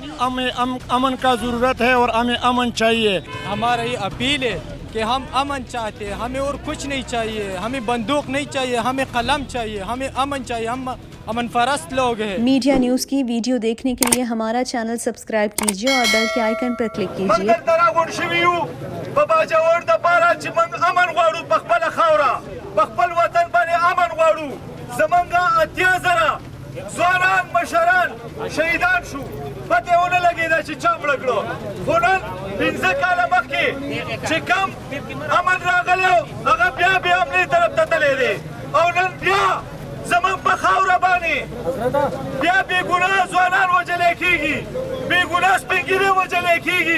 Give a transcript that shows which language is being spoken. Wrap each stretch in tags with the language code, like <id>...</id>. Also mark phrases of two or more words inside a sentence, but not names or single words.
<ur>ہمیں امن کا ضرورت ہے اور ہمیں امن چاہیے. ہمارا یہ اپیل ہے کہ ہم امن چاہتے ہیں, ہمیں اور کچھ نہیں چاہیے, ہمیں بندوق نہیں چاہیے, ہمیں قلم چاہیے, ہمیں امن چاہیے. ہم امن پرست لوگ ہیں. میڈیا نیوز کی ویڈیو دیکھنے کے لیے ہمارا چینل سبسکرائب کیجیے اور بیل کے آئیکن پر کلک کیجیے.</ur> <ps>منگر تراغون شویو باجوڑ د پارا چې من امن غواړو په خپله خاوره په خپل وطن باندې امن غواړو. زمونږ اتیا زره ځوانان مشران شهیدان شو, پته ونه لګېده چې چا مړه کړو. خو نن 15 کاله مخکې چې کم امن راغلی و هغه بیا بیا امني طرف ته تللی دی او نن بیا زمونږ په خاوره باندې بیا بېګناه ځوانان وژلی کېږي, بېګناه سپین ږیرې وژلی کېږي.</ps>